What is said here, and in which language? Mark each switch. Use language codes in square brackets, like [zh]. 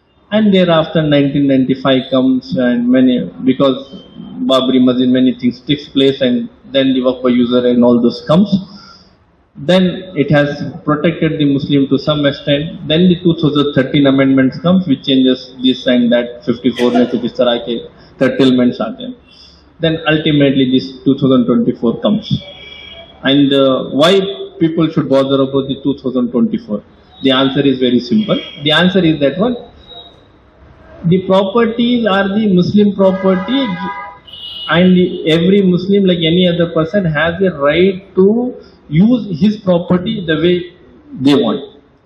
[en] And thereafter, 1995 comes, and because Babri Masjid, many things takes place, and then the Waqf user and all those comes. Then it has protected the Muslim to some extent. Then the 2013 amendments comes, which changes this and that. [hi] 54 में कुछ इस तरह के curtailments आते हैं. [en] Then ultimately this 2024 comes. And why people should bother about the 2024? The answer is very simple. The answer is that one, the properties are the Muslim property, and every Muslim, like any other person, has a right to use his property the way they want.